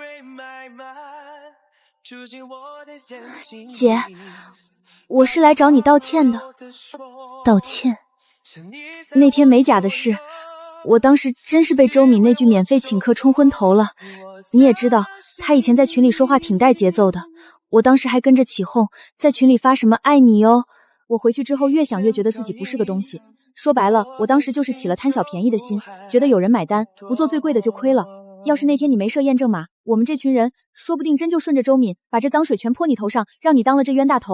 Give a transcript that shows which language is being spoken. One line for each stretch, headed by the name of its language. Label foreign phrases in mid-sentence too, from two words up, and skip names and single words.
Chinese: 姐，我是來找你道歉的。道歉？那天美甲的事，我當時真是被周敏那句免費請客沖昏頭了。你也知道，她以前在群裡說話挺帶節奏的，我當時還跟着起哄，在群裡發什麼愛你哦。我回去之後越想越覺得自己不是個東西。說白了，我當時就是起了貪小便宜的心，覺得有人買單，不做最貴的就虧了。要是那天你沒設驗證碼，我們這群人說不定真就順着周敏，把這髒水全潑你頭上，讓你當了這冤大頭。